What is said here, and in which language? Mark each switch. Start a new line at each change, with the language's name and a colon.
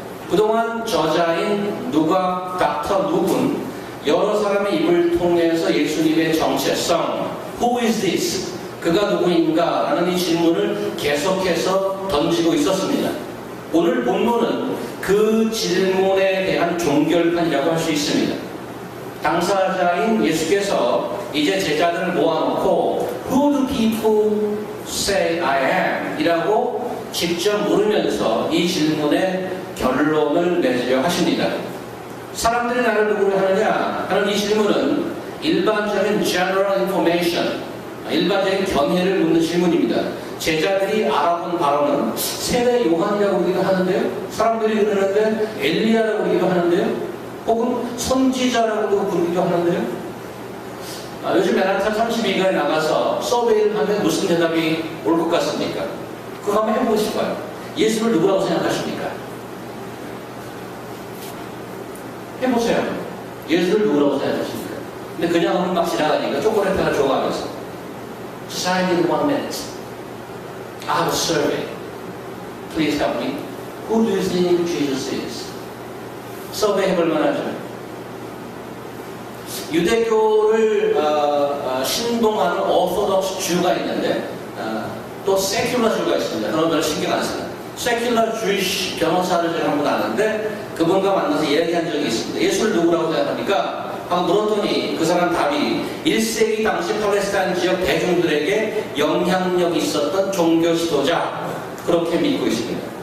Korean: 그동안 저자인 누가 닥터 룩은 여러 사람의 입을 통해서 예수님의 정체성
English: Who is this?
Korean: 그가 누구인가? 라는 이 질문을 계속해서 던지고 있었습니다. 오늘 본문은 그 질문에 대한 종결판이라고 할 수 있습니다. 당사자인 예수께서 이제 제자들을 모아놓고
English: Who do people say I am?
Korean: 이라고 직접 물으면서 이 질문의 결론을 내리려 하십니다. 사람들이 나를 누구로 하느냐 하는 이 질문은 일반적인
English: general information,
Korean: 일반적인 견해를 묻는 질문입니다. 제자들이 알아본 바로는 세례 요한이라고 그러기도 하는데요. 사람들이 그러는데 엘리야라고 그러기도 하는데요. 혹은 선지자라고도 부르기도 하는데요. 요즘 맨하탄 32가에 나가서 서베이를 하면 무슨 대답이 올 것 같습니까? 그거 한번 해보시고요. 예수를 누구라고 생각하십니까? 해보세요. 예수를 누구라고 생각하십니까? 근데 그냥 하면 막 지나가니까 초콜릿 하나 줘가면서
English: Society in 1 minute. I have a survey. Please help me. Who do you think Jesus is?
Korean: 서베이 해볼 만하죠. 유대교를 신봉하는 오소독스 주가 있는데 또 세큘러 주가 있습니다. 그런 걸 신경 안 쓰는 세큘러 주이시 변호사를 제가 한번 아는데 그분과 만나서 얘기한 적이 있습니다. 예수를 누구라고 생각합니까? 하고 물었더니 그 사람 답이 1세기 당시 팔레스타인 지역 대중들에게 영향력이 있었던 종교 지도자 그렇게 믿고 있습니다.